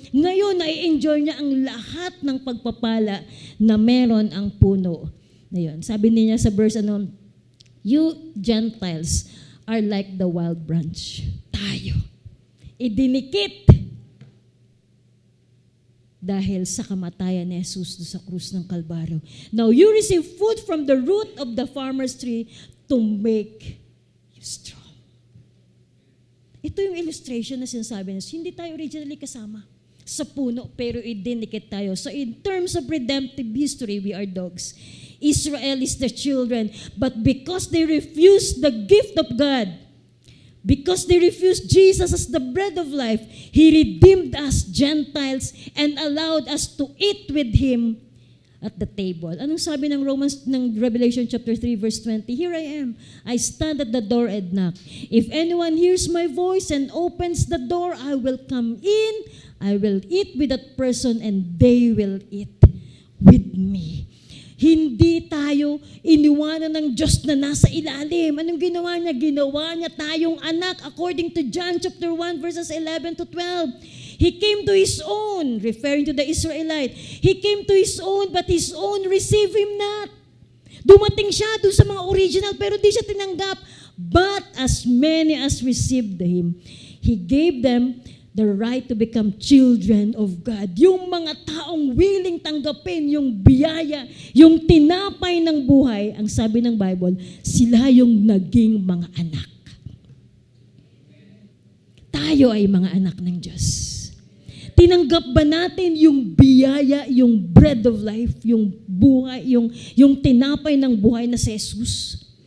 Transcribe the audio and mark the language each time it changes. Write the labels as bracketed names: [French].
[Filipino] Ngayon, na-enjoy niya ang lahat ng pagpapala na meron ang puno na yun. Sabi niya sa [English] verse, you Gentiles are like the wild branch. [Filipino] Tayo. Idinikit. Dahil sa kamatayan ni Jesus sa krus ng Kalbaryo. [English] Now you receive food from the root of the farmer's tree to make you strong. [Filipino] Ito yung illustration na sinasabi niya. Hindi tayo originally kasama sa puno, pero idinikit tayo. [English] So in terms of redemptive history, we are dogs. Israel is the children, but because they refused the gift of God, because they refused Jesus as the bread of life, He redeemed us Gentiles and allowed us to eat with Him at the table. [Filipino] Anong sabi ng Revelation chapter 3 verse 20? [English] Here I am. I stand at the door and knock. If anyone hears my voice and opens the door, I will come in, I will eat with that person and they will eat with me. [Filipino] Hindi tayo iniwanan ng Diyos na nasa ilalim. Anong ginawa niya? Ginawa niya tayong anak according to John chapter 1 verses 11 to 12. [English] He came to His own, referring to the Israelite. He came to His own, but His own received Him not. [Filipino] Dumating siya doon sa mga original, pero di siya tinanggap. [English] But as many as received Him, He gave them the right to become children of God. [Filipino] Yung mga taong willing tanggapin yung biyaya, yung tinapay ng buhay, ang sabi ng Bible, sila yung naging mga anak. Tayo ay mga anak ng Diyos. Tinanggap ba natin yung biyaya, yung bread of life, yung buhay, yung tinapay ng buhay na si Jesus?